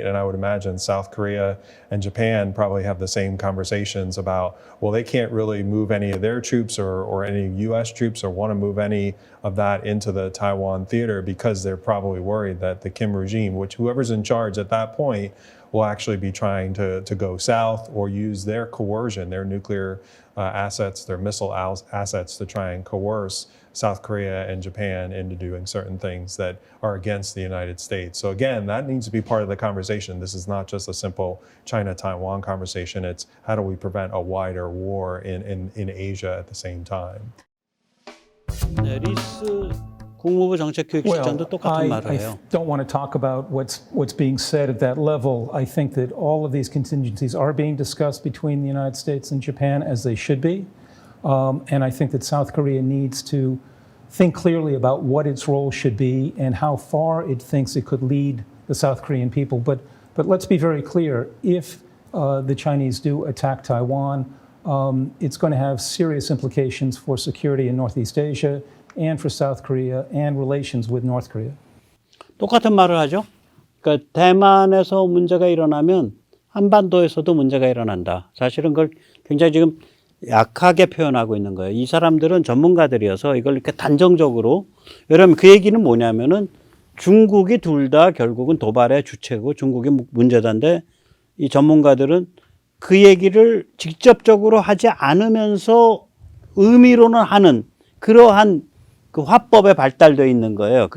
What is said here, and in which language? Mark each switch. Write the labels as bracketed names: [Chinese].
[English] And I would imagine South Korea and Japan probably have the same conversations about, well, they can't really move any of their troops or any US troops or want to move any of that into the Taiwan theater because they're probably worried that the Kim regime, which whoever's in charge at that point, will actually be trying to go south or use their coercion, their nuclear assets, their missile assets to try and coerce South Korea and Japan into doing certain things that are against the United States. So again, that needs to be part of the conversation. This is not just a simple China-Taiwan conversation. It's how do we prevent a wider war in Asia at the same time. [Korean] 네, 리스 국무부 정책교육실장도 똑같은 말을 [English] I [Korean] 해요. [English] don't want to talk about what's being said at that level. I think that all of these contingencies are being discussed between the United States and Japan as they should be. And I think that South Korea needs to think clearly about what its role should be and how far it thinks it could lead the South Korean people. But let's be very clear. If the Chinese do attack Taiwan, it's going to have serious implications for security in Northeast Asia and for South Korea and relations with North Korea. [Korean] 똑같은 말을 하죠. 그러니까 대만에서 문제가 일어나면 한반도에서도 문제가 일어난다. 사실은 그걸 굉장히 지금 약하게 표현하고 있는 거예요. 이 사람들은 전문가들이어서 이걸 이렇게 단정적으로, 여러분 그 얘기는 뭐냐면은 중국이 둘 다 결국은 도발의 주체고 중국이 문제다인데 이 전문가들은 그 얘기를 직접적으로 하지 않으면서 의미로는 하는 그러한 그 화법에 발달되어 있는 거예요.